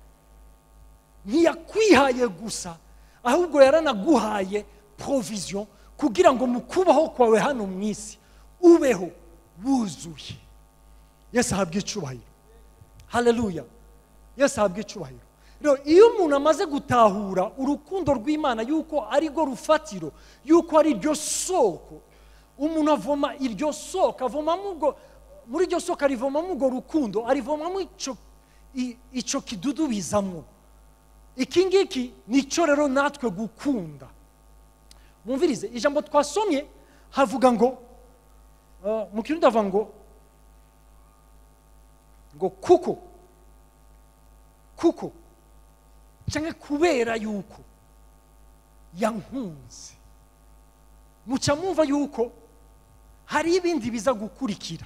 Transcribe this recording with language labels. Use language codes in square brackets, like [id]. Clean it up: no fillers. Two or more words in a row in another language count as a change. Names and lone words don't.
[rn] Ntiyakwihaye gusa, ahubwo yaranaguhaye provision kugira ngo mu kubaho kwawe hano mu isi ubeho wuzuye. Yesu ahabwe icubahiro. Haleluya. Yesu ahabwe icubahiro. Rero iyo umuntu amaze gutahura urukundo rw'Imana yuko ari go rufatiro, yuko ari ryo soko, umuntu avoma iryo soko, avoma muri iryo soko arivoma mu go rukundo, arivoma mu ico kidudu bizamwo. Iki ngiki nico rero natwe gukunda. Mumvirize ijambo twasomye havuga ngo mu Kirundi havuga ngo kuko cyangwa kubera yuko yankunze, muca mumva yuko hari ibindi biza gukurikira.